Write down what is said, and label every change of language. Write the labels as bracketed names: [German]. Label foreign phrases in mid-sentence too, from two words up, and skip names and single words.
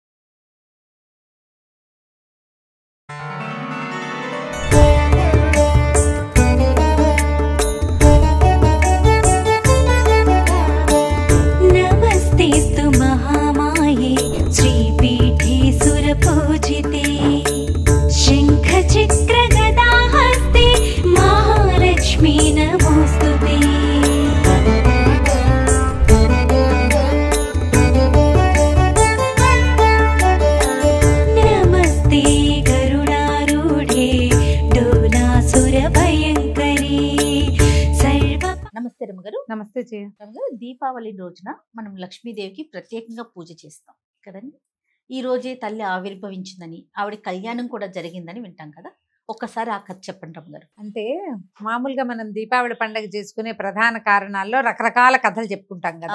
[Sanskrit] नमस्तेस्तु महामाये श्रीपीठे सुरपूजिते शङ्खचक्रगदाहस्ते महालक्ष्मी नमोस्तुते। नमस्ते गरुडारूढे डोलासुरभयङ्करी सर्व। [Telugu] నమస్తే రమ్మగారు. నమస్తే జయ. రమ్మగారు, దీపావళి రోజున మనం లక్ష్మీదేవికి ప్రత్యేకంగా పూజ చేస్తాం కదండి. ఈ రోజే తల్లి ఆవిర్భవించిందని, ఆవిడ కళ్యాణం కూడా జరిగిందని వింటాం కదా. ఒక్కసారి ఆ కథ చెప్పండి రమ్మగారు. అంటే మామూలుగా మనం దీపావళి పండుగ చేసుకునే ప్రధాన కారణాల్లో రకరకాల కథలు చెప్పుకుంటాం కదా.